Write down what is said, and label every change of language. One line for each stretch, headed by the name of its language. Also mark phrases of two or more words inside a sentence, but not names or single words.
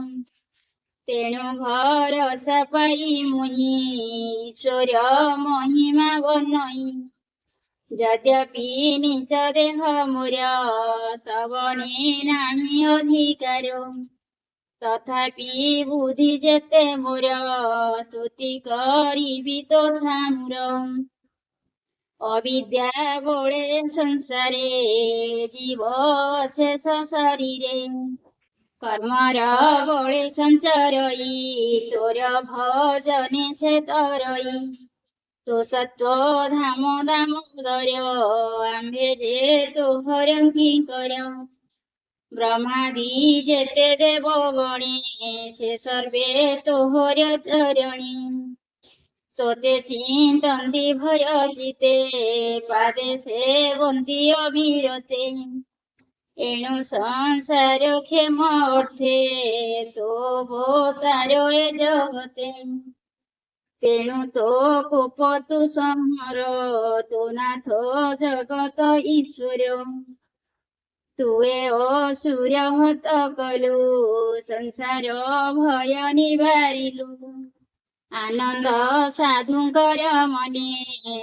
Odia: ତେଣୁ ଭରସା ପାଇ ମୁହିଁ ଈଶ୍ୱର ମହିମା ବର୍ଣ୍ଣଇ ଯଦ୍ୟପି ନିଜ ଦେହ ମୋର ସ୍ତବନେ ନାହିଁ ଅଧିକାର ତଥାପି ବୁଦ୍ଧି ଯେତେ ମୋର ସ୍ତୁତି କରିବି ତୋ ଛାମୁର ଅବିଦ୍ୟା ବଳେ ସଂସାରେ ଜୀବ ଶେଷ ଶରୀରେ କର୍ମର ବଳେ ସଞ୍ଚରଇ ତୋର ଭଜନେ ସେ ତରଇ ତୋ ସତ୍ତ୍ୱ ଧାମ ଦାମୋଦର ଆମ୍ଭେ ଯେ ତୋହର କିଙ୍କର ବ୍ରହ୍ମାଦି ଯେତେ ଦେବଗଣେ ସେ ସର୍ବେ ତୋହର ଚରଣୀ ତୋତେ ଚିନ୍ତନ୍ତି ଭୟ ଚିତ୍ତେ ପାଦେ ସେବନ୍ତି ଅବିରତେ ଏଣୁ ସଂସାର କ୍ଷେମ ଅର୍ଥେ ତୋ ଭୋତାର ଏ ଜଗତେ ତେଣୁ ତୋ କୁପତୁ ସଂହର ତୋ ନାଥ ଜଗତ ଈଶ୍ୱର ତୁଏ ଅସୁର ହତ କଲୁ ସଂସାର ଭୟ ନିବାରିଲୁ ଆନନ୍ଦ ସାଧୁଙ୍କର ମନେ